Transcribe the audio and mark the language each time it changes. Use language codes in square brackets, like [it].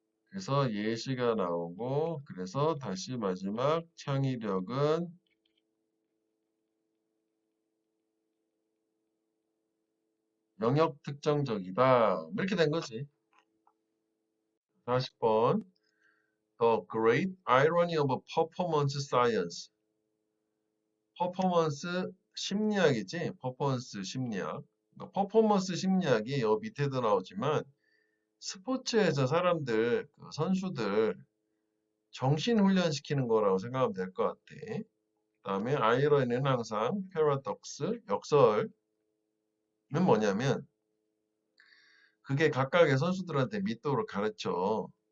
[ko] 그래서 예시가 나오고, 그래서 다시 마지막 창의력은 영역 특정적이다. 이렇게 된 거지. 40번. [en] The great irony of performance science. [ko] 퍼포먼스 심리학이지. 퍼포먼스 심리학. 퍼포먼스 심리학이 여 밑에도 나오지만 스포츠에서 사람들, 그 선수들 정신 훈련시키는 거라고 생각하면 될 것 같아. 그다음에 아이러니는 항상 패러독스, 역설은 뭐냐면 그게 각각의 선수들한테 믿도록 가르쳐.